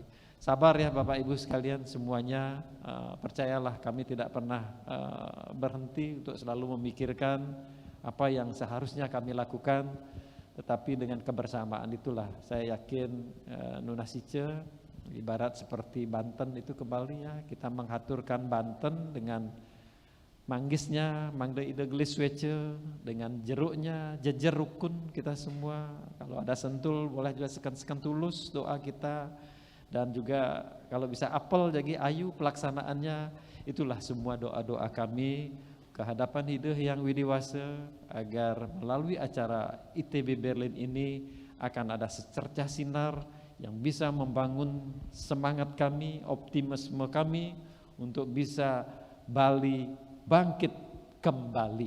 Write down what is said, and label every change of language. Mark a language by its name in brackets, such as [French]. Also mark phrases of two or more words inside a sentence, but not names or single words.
[Indonesian] Sabar ya Bapak Ibu sekalian semuanya, percayalah kami tidak pernah berhenti untuk selalu memikirkan apa yang seharusnya kami lakukan. Tetapi dengan kebersamaan itulah saya yakin Nuna Sice ibarat seperti Banten itu kembali ya, kita menghaturkan Banten dengan manggisnya, [Balinese] mangde ide gelis wece, [Indonesian] dengan jeruknya, jejer rukun kita semua. Kalau ada sentul boleh juga sekan-sekan tulus doa kita, dan juga kalau bisa apel jadi ayu pelaksanaannya. Itulah semua doa-doa kami kehadapan hidup yang widiwasa, agar melalui acara ITB Berlin ini akan ada secercah sinar yang bisa membangun semangat kami, optimisme kami untuk bisa Bali bangkit kembali.